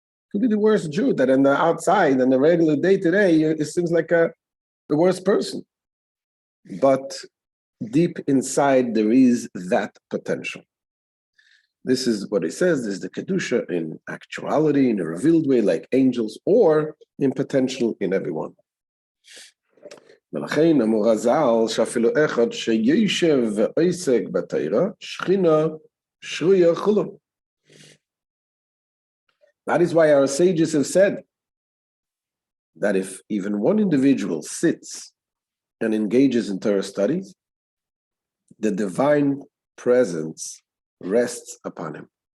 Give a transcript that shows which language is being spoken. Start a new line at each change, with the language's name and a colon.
English: Could be the worst Jew that on the outside, on the regular day-to-day, it seems like the worst person. But deep inside, there is that potential. This is what it says, this is the kedusha in actuality, in a revealed way, like angels, or in potential in everyone.
Hebrew: ולכן אמרו חז"ל שאפילו אחד שיושב ועוסק בתורה, שכינה שרויה כולו.
English: That is why our sages have said that if even one individual sits and engages in Torah studies, the divine presence rests upon him.